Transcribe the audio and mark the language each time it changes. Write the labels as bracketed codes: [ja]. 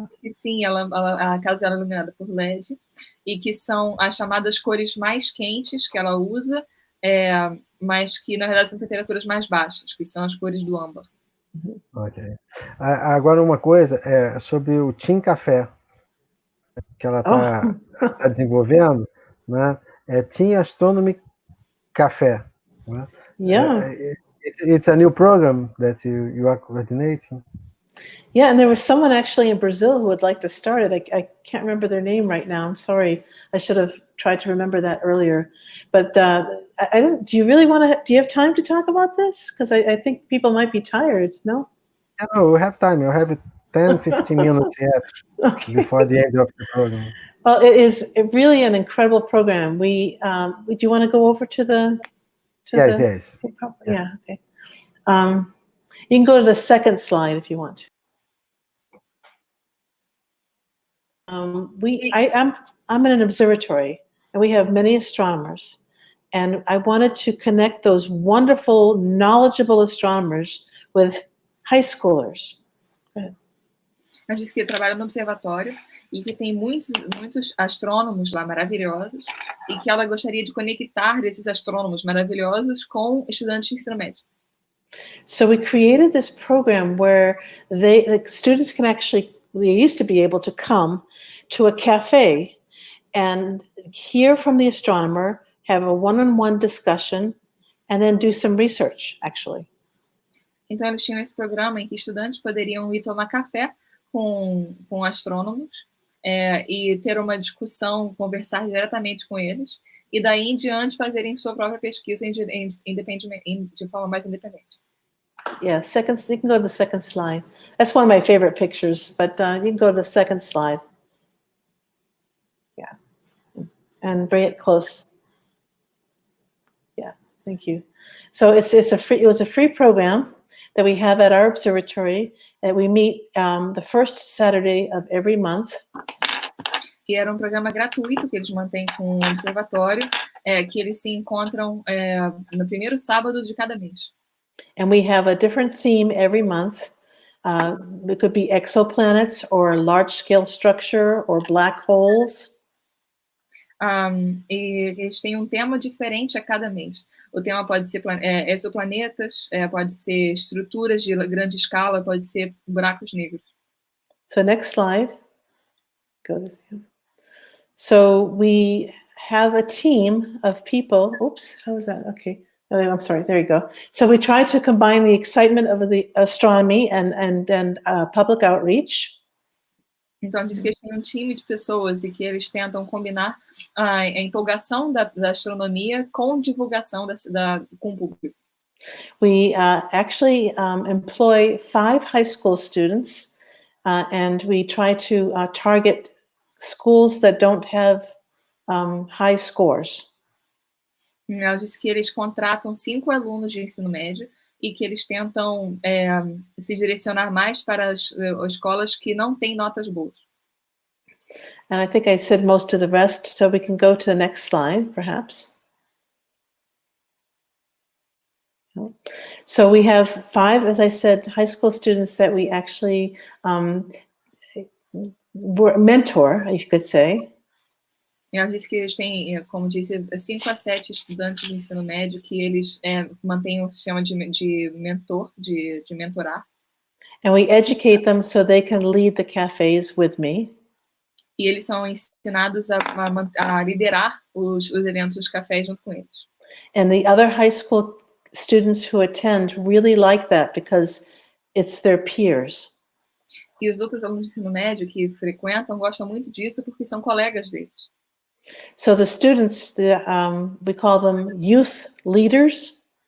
[pt] Sim, a casa é iluminada por LED, e que são as chamadas cores mais quentes que ela usa, mas que na verdade são temperaturas mais baixas, que são as cores do âmbar. Ok. Agora uma coisa sobre o Team Café, que ela está desenvolvendo, né? Team Astronomy Café. Né? [en] Yeah. It's a new program that you are coordinating. Yeah, and there was someone actually in Brazil who would like to start it. I can't remember their name right now. I'm sorry. I should have tried to remember that earlier. But I don't. Do you really want to? Do you have time to talk about this? Because I think people might be tired. No. No, we have time. You'll have 10, 15 minutes yet before the end of the program. Well, it is really an incredible program. Do you want to go over to the? Yes. Yeah. Okay. You can go to the second slide if you want. I'm in an observatory, and we have many astronomers, and I wanted to connect those wonderful, knowledgeable astronomers with high schoolers. [pt] Ela disse que trabalha no observatório e que tem muitos astrônomos lá maravilhosos, e que ela gostaria de conectar esses astrônomos maravilhosos com estudantes de ensino médio. [en] So we created this program where the students can they used to be able to come to a cafe and hear from the astronomer, have a one-on-one discussion, and then do some research, actually. [pt] Então, eles tinham esse programa em que estudantes poderiam ir tomar café com astrônomos e ter uma discussão, conversar diretamente com eles, e daí em diante fazerem sua própria pesquisa de forma mais independente. [en] Yeah, you can go to the second slide. That's one of my favorite pictures, but you can go to the second slide. Yeah, and bring it close. Yeah, thank you. So it was a free program that we have at our observatory, that we meet the first Saturday of every month. [pt] E era um programa gratuito que eles mantêm com o observatório, que eles se encontram no primeiro sábado de cada mês. [en] And we have a different theme every month. It could be exoplanets or large-scale structure or black holes. [pt] E eles têm um tema diferente a cada mês. O tema pode ser exoplanetas, pode ser estruturas de grande escala, pode ser buracos negros. [en] So next slide. Go this. So we have a team of people. Oops, how was that? Okay. Oh, I'm sorry. There you go. So we try to combine the excitement of the astronomy and public outreach. [pt] Então, diz que eles têm um time de pessoas e que eles tentam combinar a empolgação da astronomia com divulgação com o público. [en] We actually employ 5 high school students, and we try to target schools that don't have high scores. [pt] Ela disse que eles contratam 5 alunos de ensino médio e que eles tentam se direcionar mais para as escolas que não têm notas boas. [en] And I think I said most of the rest, so we can go to the next slide, perhaps. So we have 5, as I said, high school students that we actually mentor, you could say. [pt] Ela disse que eles têm, como disse, 5 a 7 estudantes de ensino médio que eles mantêm um sistema de mentorar. [en] And we educate them so they can lead the cafes with me. [pt] E eles são ensinados a liderar os eventos dos cafés junto com eles. [en] And the other high school students who attend really like that because it's their peers. [pt] E os outros alunos de ensino médio que frequentam gostam muito disso porque são colegas deles. [en] So the students, we call them youth leaders.